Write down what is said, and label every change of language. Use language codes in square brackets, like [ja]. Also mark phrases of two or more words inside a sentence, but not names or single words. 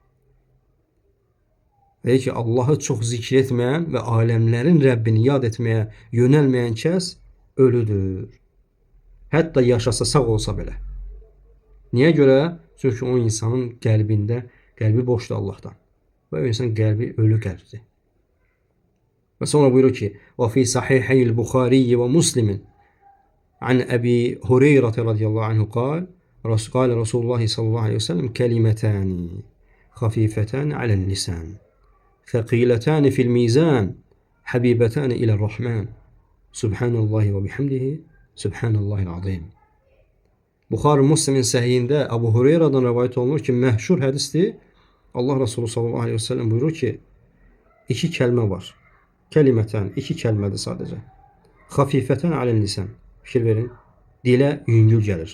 [az] Deyir ki, Allahı çox zikr etməyən və aləmlərin Rəbbini yad etməyə yönəlməyən kəs ölüdür. Hətta yaşasa sağ olsa belə. Niyə görə? Çünki o insanın qəlbi boşdur Allahdan. Və o insan qəlbi ölü qəlbdir. Və sonra buyurur ki, [ar] وَفِي صَحِيحَيِ الْبُخَارِيِّ وَمُسْلِمٍ عن أبي هريرة رضي الله عنه قال رسول الله صلى الله عليه وسلم كلمتان خفيفتان على اللسان ثقيلتان في الميزان حبيبتان إلى الرحمن سبحان الله وبحمده سبحان الله العظيم. [az] Buxari Müslim'in səhiyində Abu Hureyradan rivayet olunur ki, məşhur hədisdir. Allah Resulü [ar] صلى الله عليه وسلم [az] buyurur ki, iki kəlmə var. Kəlimətən, iki kəlmədir sadəcə. [ar] خفيفتان على اللسان. [az] Fikir verin. Dilə yüngül gəlir.